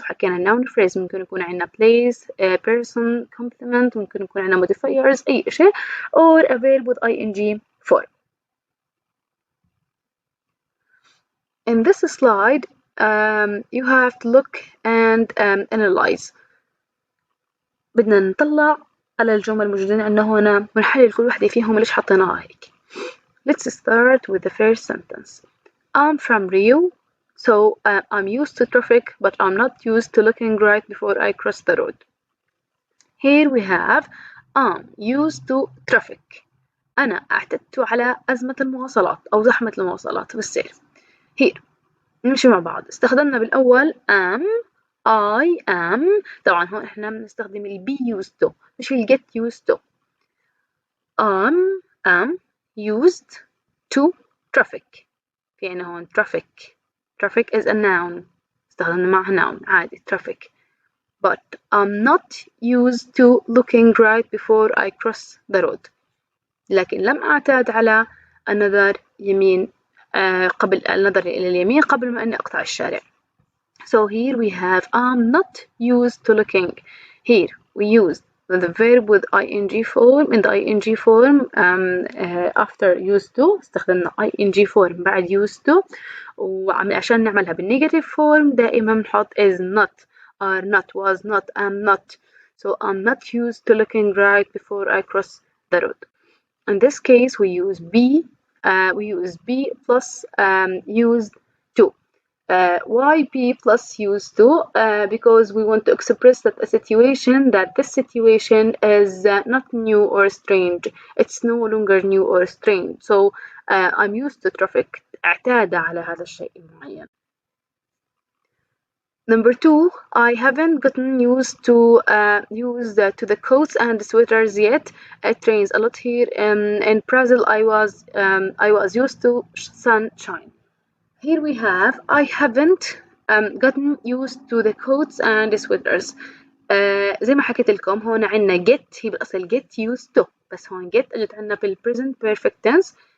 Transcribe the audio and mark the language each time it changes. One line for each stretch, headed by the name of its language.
Arabic: وحكينا
English: noun phrase
Arabic: ممكن يكون عندنا
English: place, person, complement
Arabic: ممكن يكون عندنا modifiers أي شيء
English: or a verb with ing form. In this slide you have to look and analyze.
Arabic: بدنا نطلع على الجمل الموجودين عندنا هنا ونحلل كل وحدة فيهم ليش حطيناها هيك.
English: Let's start with the first sentence. I'm from Rio, so I'm used to traffic, but I'm not used to looking right before I cross the road. Here we have I'm used to traffic.
Arabic: أنا اعتدت على أزمة المواصلات أو زحمة المواصلات بالسير.
English: Here
Arabic: نمشي مع بعض. استخدمنا بالأول am I am. طبعا هون احنا بنستخدم ال
English: be used to
Arabic: مش ال
English: get used to. am used to traffic.
Arabic: في عنا هون
English: traffic is a noun.
Arabic: استخدمنا معها noun عادي traffic.
English: But I'm not used to looking right before I cross the road.
Arabic: لكن لم أعتاد على النظر يمين قبل النظر إلى اليمين قبل ما أني أقطع الشارع.
English: So here we have I'm not used to looking. Here we use the verb with ing form. In the ing form after used to
Arabic: استخدمنا
English: ing form
Arabic: بعد
English: used to.
Arabic: وعشان نعملها بالنيجاتيف form دائما نحط
English: is not, are not, was not, am not. So I'm not used to looking right before I cross the road. In this case we use be plus used to. Why be plus used to? Because we want to express that this situation is not new or strange. It's no longer new or strange. So I'm used to traffic.
Arabic: اعتاد على هذا الشيء المعين.
English: Number 2, I haven't gotten used to the coats and sweaters yet. It rains a lot here. In Brazil, I was used to sunshine. Here we have I haven't gotten used to the coats and sweaters.
Arabic: زي ما حكيت لكم هون عنا get هي بالأصل get used to بس هون get أجت عنا في
English: present perfect tense.